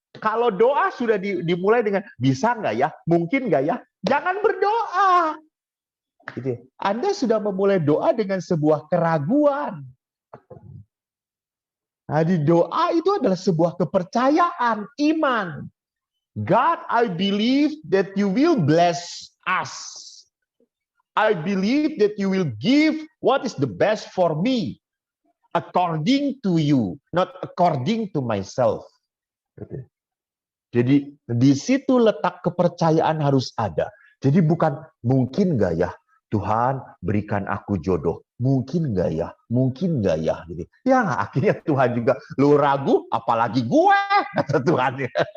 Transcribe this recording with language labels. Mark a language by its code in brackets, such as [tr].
[id] Kalau doa sudah dimulai dengan bisa nggak ya, mungkin nggak ya, jangan berdoa. Gitu. Anda sudah memulai doa dengan sebuah keraguan. Jadi doa itu adalah sebuah kepercayaan, iman. [en] God, I believe that you will bless us. I believe that you will give what is the best for me, according to you, not according to myself. [id] Jadi di situ letak kepercayaan harus ada. Jadi bukan mungkin nggak ya Tuhan berikan aku jodoh, mungkin nggak ya, gitu. Ya akhirnya Tuhan juga, lu ragu, apalagi gue, kata Tuhan.